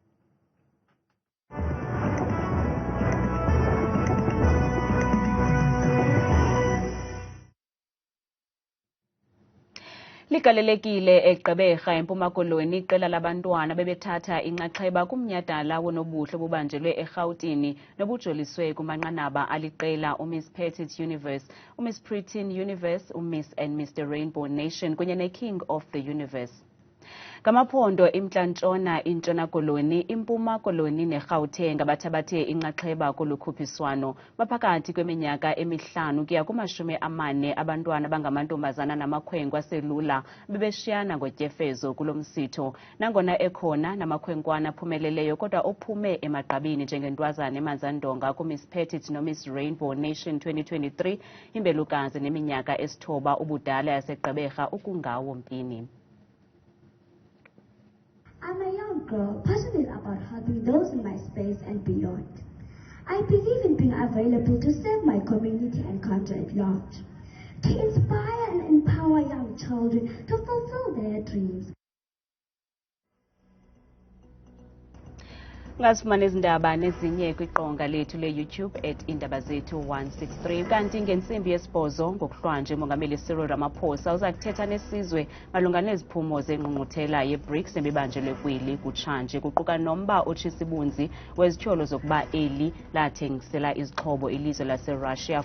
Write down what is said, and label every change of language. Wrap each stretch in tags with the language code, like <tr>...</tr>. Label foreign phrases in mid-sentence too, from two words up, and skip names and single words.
<xh>Ligalelekile eGqeberha eMpuma Koloni iqela labantwana bebethatha inxaxheba kumnyhadala wonobuhle obubanjelwe eRhawutini nobujoliswe kumanqanaba aliqela uMiss Petite Universe, uMiss Preteen Universe, uMiss and Mr Rainbow Nation kunye neKing of the Universe. Ngamaphondo iMntla-Ntshona, iNtshona Koloni, iMpuma Koloni neGauteng abathabathe inxaxheba kolu khuphiswano baphakathi kweminyaka emihlanu kuya kuma-40 abantwana bangamantombazana namakhwenkwe aselula bebeshiyana ngotyefezo kulo msitho nangona ekhona namakhwenkwana aphumeleleyo kodwa ophume emagqabini njengentwazana emanzandonga kuMiss Petite noMiss Rainbow Nation 2023 imbelukazi neminyaka esithoba ubudala yaseGqeberha ukungawo Mpini.</xh> <en>I'm a young girl, passionate about helping those in my space and beyond. I believe in being available to serve my community and country at large, to inspire and empower young children to fulfill their dreams.</en> <xh>Ngasifumana izindaba nezinye kwiqonga lethu le-YouTube @Iindaba Zethu 163 kanti ngentsimbi yesibhozo ngokuhlwanje umongameli Cyril Ramaphosa uza kuthetha nesizwe malunga neziphumo zengqungquthela ye-BRICS ebibanjelwe kweli kutshanje kuquka nomba otshisibunzi wezityholo zokuba eli lathengisela izixhobo ilizwe laseRussia.</xh>